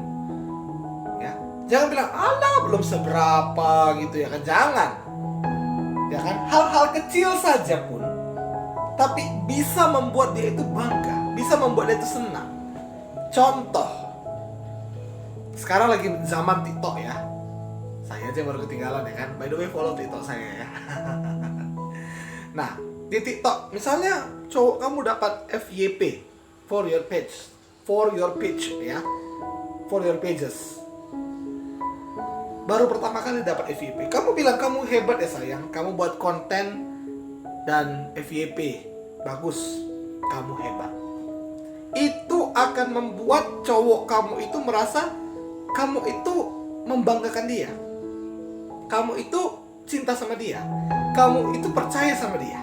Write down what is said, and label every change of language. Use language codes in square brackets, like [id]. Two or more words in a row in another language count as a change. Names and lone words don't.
[id] Ya, jangan bilang, alah belum seberapa gitu ya kan, jangan. Ya kan, hal-hal kecil saja pun, tapi bisa membuat dia itu bangga, bisa membuat dia itu senang. Contoh, sekarang lagi zaman TikTok ya. Saya aja baru ketinggalan ya kan. [en] By the way, follow TikTok [id] saya ya. Nah, di TikTok misalnya cowok kamu dapat FYP, [en] for your page ya, for your pages. [id] Baru pertama kali dapat FYP, kamu bilang kamu hebat ya sayang, kamu buat konten dan FYP bagus, kamu hebat. Itu akan membuat cowok kamu itu merasa kamu itu membanggakan dia, kamu itu cinta sama dia, kamu itu percaya sama dia.